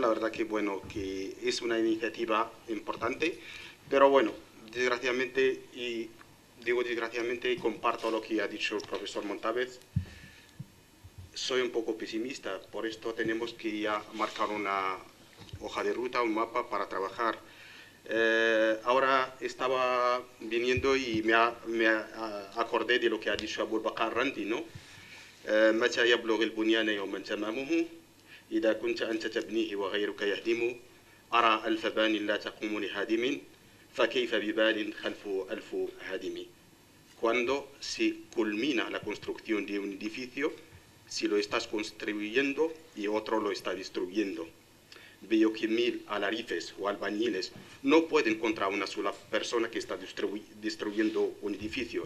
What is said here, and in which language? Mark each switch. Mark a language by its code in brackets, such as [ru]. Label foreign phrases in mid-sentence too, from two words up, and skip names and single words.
[es] La verdad que, bueno, que es una iniciativa importante, pero bueno, desgraciadamente, y digo desgraciadamente, comparto lo que ha dicho el profesor Montávez. Soy un poco pesimista, por esto tenemos que ya marcar una hoja de ruta, un mapa para trabajar. Ahora estaba viniendo y me acordé de lo que ha dicho Abu Bakr Randi, ¿no? [ar] متى يبلغ البنيان يوما تمامه إذا كنت أنت تبنيه وغيرك يهدم أرى ألف بان لا تقوم لهادم فكيف ببال خلف ألف هادم. [es] Cuando se culmina la construcción de un edificio, si lo estás construyendo y otro lo está destruyendo. Veo que 1000 alarices o albañiles no pueden contra una sola persona que está destruyendo un edificio.